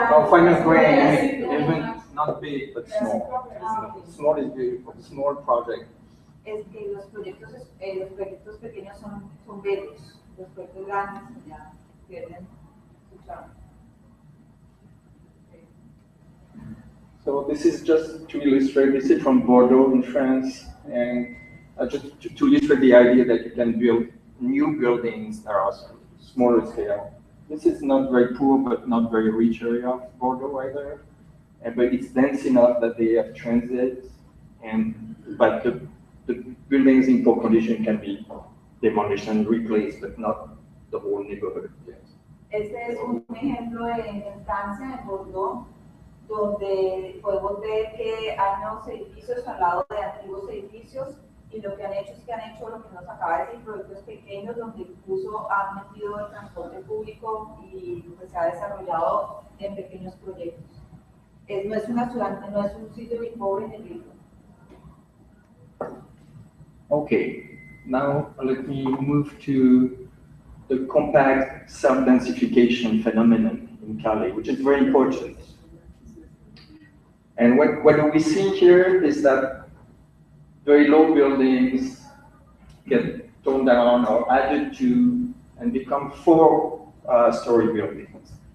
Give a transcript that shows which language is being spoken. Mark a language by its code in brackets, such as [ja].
[en] Final grain, even not big but small. Small is beautiful. Small project. [es] Es que los proyectos pequeños son bellos, los proyectos grandes ya pierden su charme. [en] So this is just to illustrate. This is from Bordeaux in France, and just to illustrate the idea that you can build new buildings that are smaller scale. This is not very poor, but not very rich area of Bordeaux either. But it's dense enough that they have transit, but the buildings in poor condition can be demolished and replaced, but not the whole neighborhood. Yes. [es] Este es un ejemplo de instancia en Bordeaux, donde podemos ver que hay nuevos edificios al lado de antiguos edificios. Y lo que han hecho es que han hecho lo que nos acaba de decir, proyectos pequeños donde incluso han metido el transporte público y pues, se ha desarrollado en pequeños proyectos. No es una ciudad, no es un sitio muy pobre ni rico. [en] Okay, now let me move to the compact self-densification phenomenon in Cali, which is very important. And what do we see here is that very low buildings get torn down or added to and become four-story buildings.